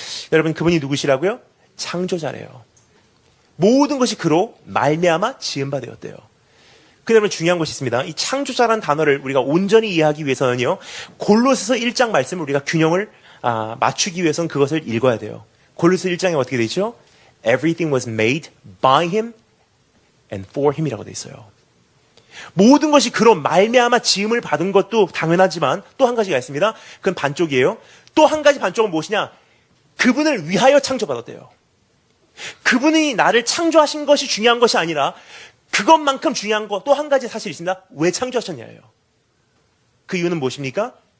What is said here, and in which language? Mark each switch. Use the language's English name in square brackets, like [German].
[Korean] 여러분, 그분이 누구시라고요? 창조자래요. 모든 것이 그로 말미암아 지은 바 되었대요. 근데 여러분 중요한 것이 있습니다. 이 창조자라는 단어를 우리가 온전히 이해하기 위해서는요, 골로새서 1장 말씀을 우리가 균형을 맞추기 위해서는 그것을 읽어야 돼요. 골로새 1장에 어떻게 되어 있죠? [English] Everything was made by him and for him [Korean] 이라고 되어 있어요. 모든 것이 그로 말미암아 지음을 받은 것도 당연하지만 또 한 가지가 있습니다. 그건 반쪽이에요. 또 한 가지 반쪽은 무엇이냐? 그분을 위하여 창조받았대요. 그분이 나를 창조하신 것이 중요한 것이 아니라 그것만큼 중요한 것 또 한 가지 사실이 있습니다. 왜 창조하셨냐예요. 그 이유는 무엇입니까?